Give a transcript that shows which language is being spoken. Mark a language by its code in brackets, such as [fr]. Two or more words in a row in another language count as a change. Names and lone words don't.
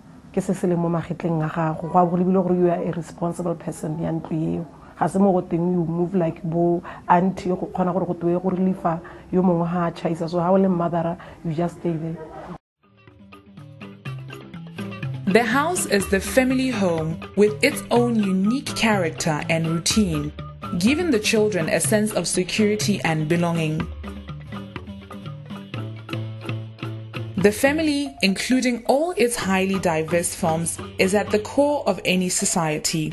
[tn] ke se se le mo magetleng a gago go a go lebile gore [en] you are a responsible person [tn] ya ntlo eo ga se mo go teng [en] you move like [tn] bo auntie go kgona gore go toe go relifa yo mongwe ha a chaisa so ha o le mother [en] you just stay there. The house is the family home with its own unique character and routine, giving the children a sense of security and belonging. The family, including all its highly diverse forms, is at the core of any society.